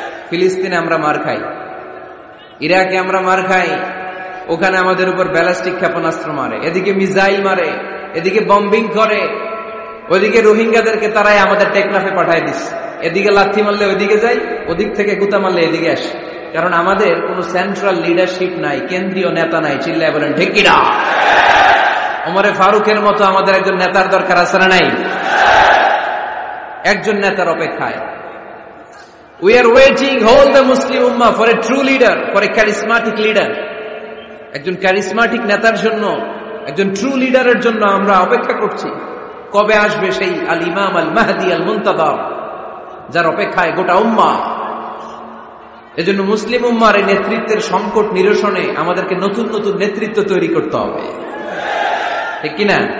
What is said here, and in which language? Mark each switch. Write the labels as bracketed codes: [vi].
[bn] ফিলিস্তিনে আমরা মার খাই, ইরাকে আমরা মার খাই, ওখানে আমাদের উপর ব্যালিস্টিক ক্ষেপণাস্ত্র মারে, এদিকে মিসাইল মারে, এদিকে বম্বিং করে, ওইদিকে রোহিঙ্গাদেরকে তারাই আমাদের টেকনাফে পাঠায় দিচ্ছে। এদিকে লাথি মারলে ওইদিকে যাই, ওদিক থেকে গুতা মারলে এদিকে আসে। কারণ আমাদের কোনো সেন্ট্রাল লিডারশিপ নাই, কেন্দ্রীয় নেতা নাই। চিল্লায় বলেন ঠিক কিনা? ওমরে ফারুকের মতো আমাদের একজন নেতার দরকার আছে না নাই? একজন নেতার অপেক্ষায়। [en] We are waiting, whole the Muslim Ummah, for a true leader, for a charismatic leader. [bn] একজন ক্যারিসমাটিক নেতার জন্য, একজন ট্রু লিডারের জন্য আমরা অপেক্ষা করছি। কবে আসবে সেই আল ইমাম আল মাহদি আল মুনতাযর, যার অপেক্ষায় গোটা উম্মাহ। এজন্য মুসলিম উম্মার এই নেতৃত্বের সংকট নিরসনে আমাদেরকে নতুন নতুন নেতৃত্ব তৈরি করতে হবে, ঠিক কিনা?